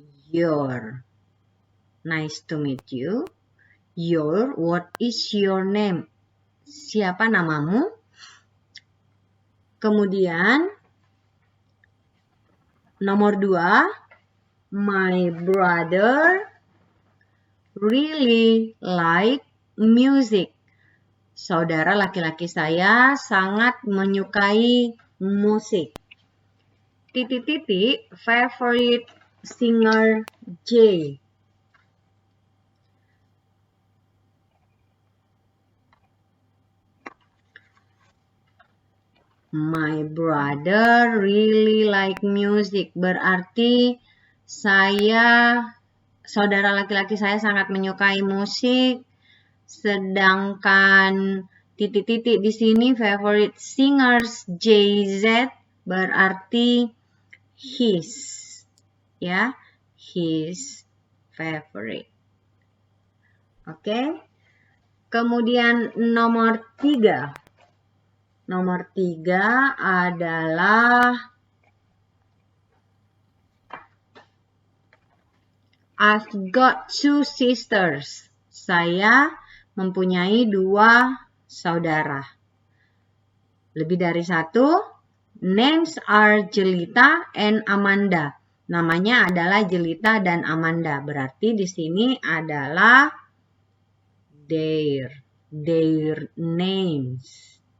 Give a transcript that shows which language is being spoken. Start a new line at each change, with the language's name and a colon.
English: Your. Nice to meet you. Your, what is your name?
Indonesian: Siapa namamu? Kemudian nomor 2,
English: my brother really like music.
Indonesian: Saudara laki-laki saya sangat menyukai musik. ...
English: favorite singer J. My brother really like music.
Indonesian: Berarti saudara laki-laki saya sangat menyukai musik. Sedangkan ... di sini
English: favorite singers JZ
Indonesian: berarti his. Ya,
English: his favorite.
Indonesian: Oke. Kemudian nomor 3. Nomor 3 adalah
English: I've got 2 sisters.
Indonesian: Saya mempunyai 2 saudara. Lebih dari 1.
English: Names are Jelita and Amanda.
Indonesian: Namanya adalah Jelita dan Amanda. Berarti di sini adalah
English: their names.